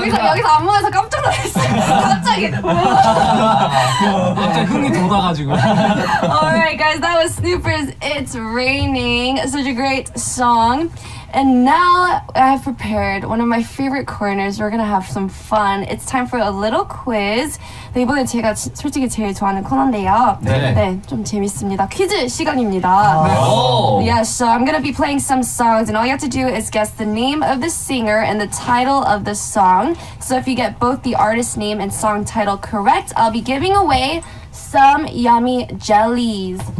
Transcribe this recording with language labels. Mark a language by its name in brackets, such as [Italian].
[Korean] 여기서 안무에서 깜짝 놀랐어요. 갑자기. 갑자기 흥이 돋아가지고. [English] Alright guys, that was Snuper's It's Raining. Such a great song. And now I've prepared one of my favorite corners. We're gonna have some fun. It's time for a little quiz. [Korean] 네, 이번에 제가 솔직히 제일 좋아하는 코너인데요. 네, 좀 재밌습니다. 퀴즈 시간입니다. [English] Yes, so I'm gonna be playing some songs, and all you have to do is guess the name of the singer and the title of the song. So if you get both the artist name and song title correct, I'll be giving away some yummy jellies.